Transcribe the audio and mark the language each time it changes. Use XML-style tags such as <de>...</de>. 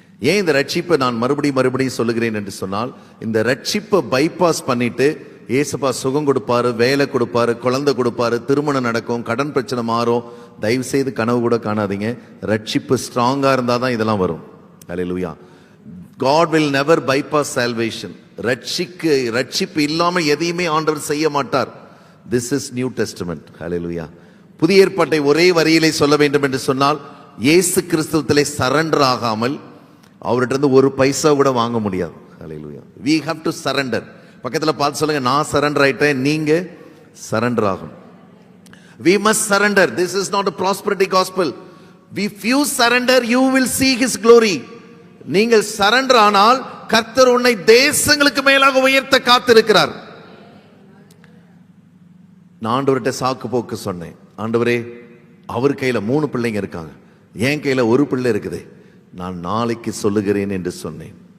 <ta>ஏன் இந்த ரட்சிப்பை நான் மறுபடியும் சொல்லுகிறேன் என்று சொன்னால், இந்த ரட்சிப்பை பைபாஸ் பண்ணிட்டு ஏசப்பா சுகம் கொடுப்பாரு, வேலை கொடுப்பாரு, குழந்தை கொடுப்பாரு, திருமணம் நடக்கும், கடன் பிரச்சனை மாறும். தயவு செய்து கனவு கூட காணாதீங்க. ரட்சிப்பு ஸ்ட்ராங்கா இருந்தா தான் இதெல்லாம் வரும். ஹல்லேலூயா.</ta> <en>God will never bypass salvation.</en> <ta>ரட்சிப்பு இல்லாம எதையுமே ஆண்டவர் செய்ய மாட்டார்.</ta> <en>This is New Testament. Hallelujah.</en> <ta>புதிய ஏற்பாட்டை ஒரே வரியிலே சொல்ல வேண்டும் என்று சொன்னால், இயேசு கிறிஸ்துவிலே சரண்டர் ஆகாமல் அவர்கிட்ட இருந்து ஒரு பைசா கூட வாங்க முடியாது.</ta> <en>Hallelujah. We have to surrender.</en> <ta>பக்கத்தில் பார்த்து சொல்லுங்க, நான் சரண்டர் ஆயிட்டேன், நீங்க சரண்டர் ஆகணும்.</ta> <en>We must surrender. This is not a prosperity gospel. If you surrender, you will see His glory.</en> <ta>நீங்கள் சரண்டர் ஆனால் கர்த்தர் உன்னை தேசங்களுக்கு மேலாக உயர்த்த காத்திருக்கிறார். நான் ஆண்டவர்கிட்ட சாக்கு போக்கு சொன்னேன். ஆண்டவரே, அவர் கையில 3 பிள்ளைங்க இருக்காங்க, என் கையில ஒரு பிள்ளை இருக்குது, நான் நாளைக்கு சொல்லுகிறேன் என்று சொன்னேன்.</ta>